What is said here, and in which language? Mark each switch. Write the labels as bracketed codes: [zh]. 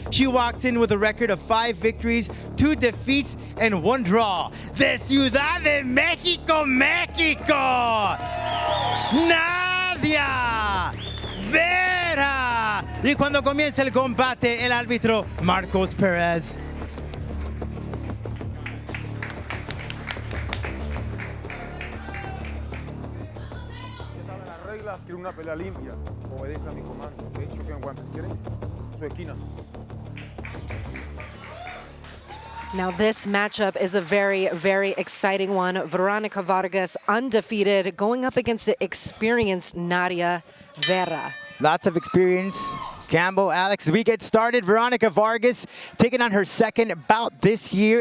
[en] She walks in with a record of 5 victories, 2 defeats, and 1 draw. [es] De Ciudad de México, México, Nadia, Vera. Y cuando comienza el combate, el árbitro Marcos Pérez. Quiero una pelea limpia, obedezca a mi comando, ¿ok? Choquen guantes, ¿quieren? Sus esquinas. [en] Now this matchup is a very, very exciting one. Veronica Vargas, undefeated, going up against the experienced Nadia Vera. Lots of experience. Campbell, Alex, as we get started, Veronica Vargas taking on her second bout this year.